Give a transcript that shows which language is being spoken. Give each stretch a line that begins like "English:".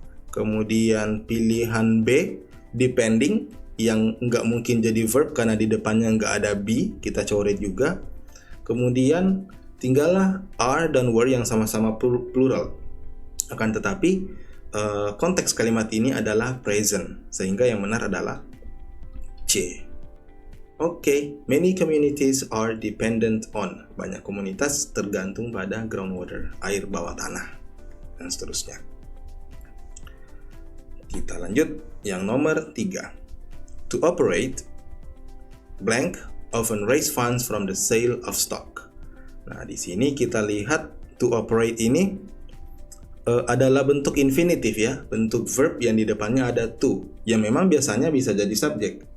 Indonesian: Kemudian pilihan B depending yang nggak mungkin jadi verb karena di depannya nggak ada be, kita coret juga. Kemudian tinggallah are dan were yang sama-sama plural. Akan tetapi konteks kalimat ini adalah present, sehingga yang benar adalah C.
English: Oke, many communities are dependent on.
Indonesian: Banyak komunitas tergantung pada groundwater, air bawah tanah, dan seterusnya. Kita lanjut yang nomor 3.
English: To operate, blank often raise funds from the sale of stock.
Indonesian: Nah, di sini kita lihat to operate ini adalah bentuk infinitif ya, bentuk verb yang di depannya ada to, yang memang biasanya bisa jadi subjek.